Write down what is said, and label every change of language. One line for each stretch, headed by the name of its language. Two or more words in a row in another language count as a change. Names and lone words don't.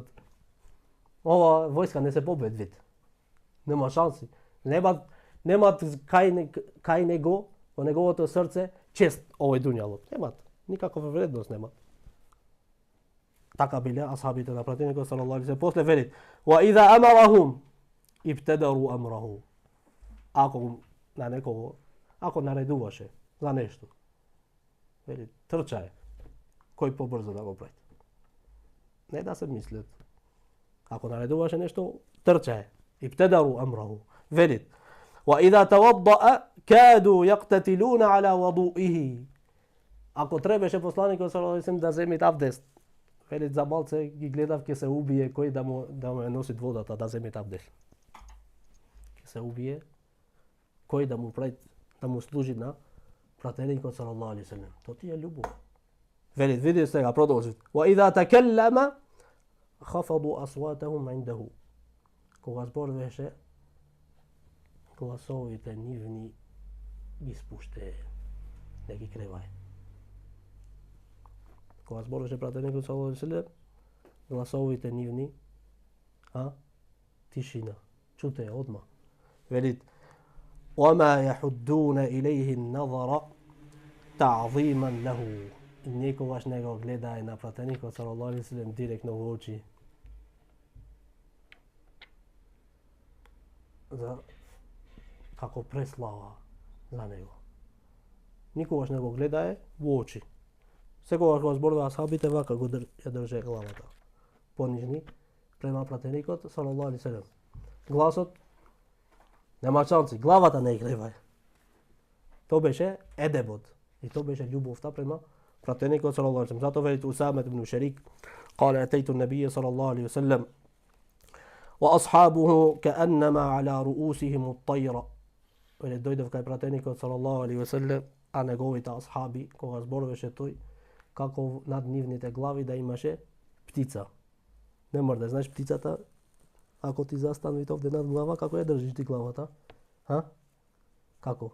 Macedonian: Ова војска не се победвит. Нема шанси. Немат кај него, во неговото срце, чест овој дуњалот. Немат. Никаква вредност немат. Така биле асхабите на пратеникот
Arabic: صلى الله عليه وسلم.
Macedonian: После велит:
Arabic: "وإذا أمرهم ابتدروا أمره."
Macedonian: Ако на некого, ако наредуваше за нешто, велит, трчај, кој побрзо да го прави. Не да се мислат. Ако наредуваше нешто, трчај,
Arabic: ابتدروا أمره.
Macedonian: Велит:
Arabic: "وإذا توضأ كادوا يقتتلون على وضوئه."
Macedonian: Ако требеше посланикот
Arabic: صلى الله عليه وسلم
Macedonian: да земи абдест, велит, за малце ги гледав ќе се убие кој да му носи водата да земи абдест. Ќе се убие кој да му прави, да му служи на пратеникот
Arabic: صلى الله عليه وسلم.
Macedonian: То ти е љубов. Велит, види сега продолжи.
Arabic: وإذا تكلم خفضوا أصواتهم عنده.
Macedonian: Кога зборуваше, гласовите нивни ги спуште, не ги кревај. Кога зборуваше пратеникот
Arabic: صلى الله عليه وسلم,
Macedonian: гласовите нивни, тишина, чуте одма. Велит:
Arabic: "وما يحدون إليه النظر تعظيما له
Macedonian: и никогаш не го гледај на пратеникот
Arabic: صلى الله عليه وسلم
Macedonian: директно во очи. За како преслава за него. Никогаш не го гледај во очи. Секогаш кога зборува асхабите вака го ја држе главата. Понижни према пратеникот
Arabic: صلى الله عليه وسلم.
Macedonian: Гласот нема шанси, главата не игревај. Тоа беше едебот и тоа беше љубовта према пратеникот
Arabic: صلى الله عليه وسلم.
Macedonian: Затоа вели
Arabic: Усама ибн Шарик قال أتيت النبي صلى الله عليه وسلم وأصحابه كأنما على رؤوسهم الطير.
Macedonian: Вели дојдов кај пратеникот
Arabic: صلى الله عليه وسلم,
Macedonian: а неговите асхаби кога зборуваше тој како над нивните глави да имаше птица. Не мора да знаеш птицата, ако ти застанува овде над глава, како ја држиш ти главата? Ха? Како?